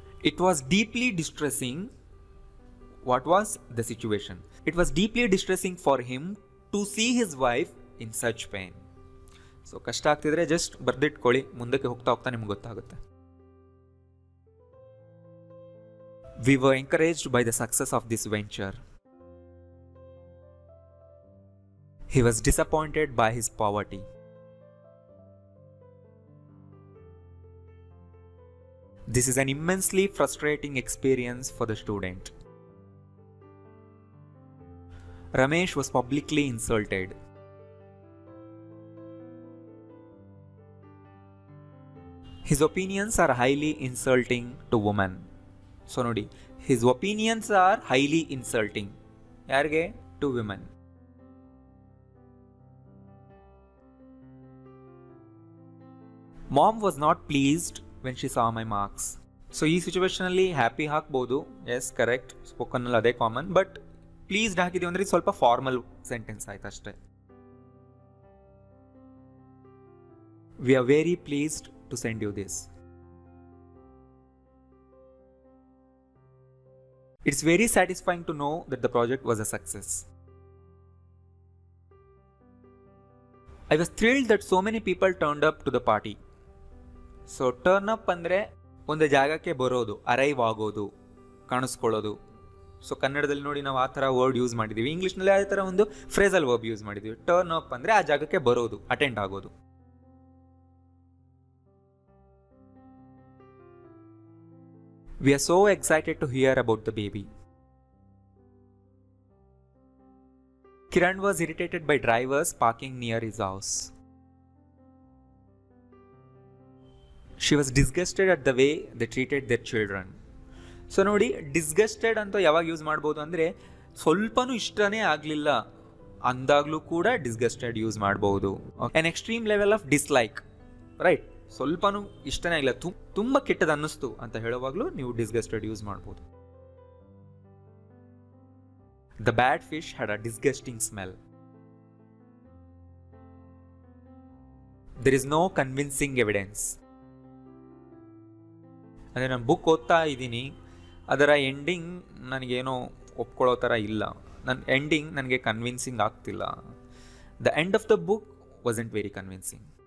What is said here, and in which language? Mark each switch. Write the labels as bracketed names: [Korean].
[English] It was deeply distressing. What was the situation? It was deeply distressing for him to see his wife in such pain. [Kannada] So ಕಷ್ಟ ಆಗ್ತಿದ್ರೆ just ಬರ್ದಿಟ್ಕೊಳ್ಳಿ, ಮುಂದಕ್ಕೆ ಹೋಗ್ತಾ ನಿಮ್ಗೆ ಗೊತ್ತಾಗುತ್ತೆ. [English] We were encouraged by the success of this venture. He was disappointed by his poverty. This is an immensely frustrating experience for the student. Ramesh was publicly insulted. His opinions are highly insulting to women. [Kannada] So ನೋಡಿ, [English] His opinions are highly insulting. ಯಾರಿಗೆ? To women. Mom was not pleased when she saw my marks. [Kannada] So ಈ ಸಿಚುವೇಶನಲ್ಲಿ happy ಹಾಕ್ಬೋದು, yes correct, ಸ್ಪೋಕನ್ನಲ್ಲಿ ಅದೇ common. But pleased ಹಾಕಿದೀವಿ ಅಂದರೆ ಸ್ವಲ್ಪ formal sentence ಆಯ್ತು ಅಷ್ಟೇ. [English] We are very pleased to send you this. It's very satisfying to know that the project was a success. I was thrilled that so many people turned up to the party. So turn up ಅಂದರೆ [Kannada] ಒಂದು ಜಾಗಕ್ಕೆ ಬರೋದು, arrive ಆಗೋದು, ಕಾಣಿಸ್ಕೊಳ್ಳೋದು. So ಕನ್ನಡದಲ್ಲಿ ನೋಡಿ ನಾವು ಆ ಥರ ವರ್ಡ್ ಯೂಸ್ ಮಾಡಿದ್ದೀವಿ, ಇಂಗ್ಲೀಷ್ನಲ್ಲಿ ಆ ಥರ ಒಂದು ಫ್ರೇಸಲ್ ವರ್ಬ್ ಯೂಸ್ ಮಾಡಿದ್ದೀವಿ. ಟರ್ನ್ ಅಪ್ ಅಂದರೆ ಆ ಜಾಗಕ್ಕೆ ಬರೋದು, ಅಟೆಂಡ್ ಆಗೋದು. [English] We are so excited to hear about the baby. Kiran was irritated by drivers parking near his house. She was disgusted at the way they treated their children. [Kannada] So ನೋಡಿ, disgusted ಅಂತ ಯಾವಾಗ use ಮಾಡ್ಬೋದು ಅಂದರೆ ಸ್ವಲ್ಪನೂ ಇಷ್ಟನೇ ಆಗಲಿಲ್ಲ ಅಂದಾಗಲೂ ಕೂಡ disgusted use ಮಾಡ್ಬೋದು. [English] an extreme level of dislike, [Kannada] right? ಸ್ವಲ್ಪನೂ ಇಷ್ಟನೇ ಆಗಿಲ್ಲ, ತುಂಬ ಕೆಟ್ಟದ್ದು ಅನ್ನಿಸ್ತು ಅಂತ ಹೇಳುವಾಗಲೂ ನೀವು ಡಿಸ್ಗಸ್ಟೆಡ್ ಯೂಸ್ ಮಾಡ್ಬೋದು. [English] The bad fish had a disgusting smell. There is no convincing evidence. [Kannada] ಅಂದರೆ ನಾನು ಬುಕ್ ಓದ್ತಾ ಇದ್ದೀನಿ, ಅದರ ಎಂಡಿಂಗ್ ನನಗೇನೋ ಒಪ್ಕೊಳ್ಳೋ ಥರ ಇಲ್ಲ, ನನ್ನ ಎಂಡಿಂಗ್ ನನಗೆ ಕನ್ವಿನ್ಸಿಂಗ್ ಆಗ್ತಿಲ್ಲ. [English] The end of the book wasn't very convincing.